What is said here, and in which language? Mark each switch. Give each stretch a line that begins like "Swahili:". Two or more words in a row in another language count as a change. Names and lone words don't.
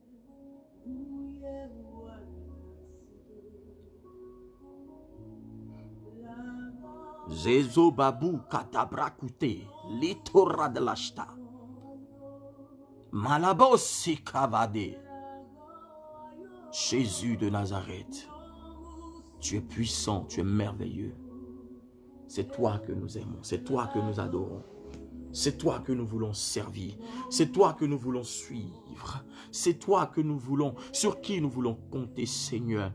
French: Zezo babu katabrakute litora de l'ashta. Malabosi kavade. Jésus de Nazareth, tu es puissant, tu es merveilleux. C'est toi que nous aimons, c'est toi que nous adorons. C'est toi que nous voulons servir. C'est toi que nous voulons suivre. C'est toi que nous voulons, sur qui nous voulons compter, Seigneur.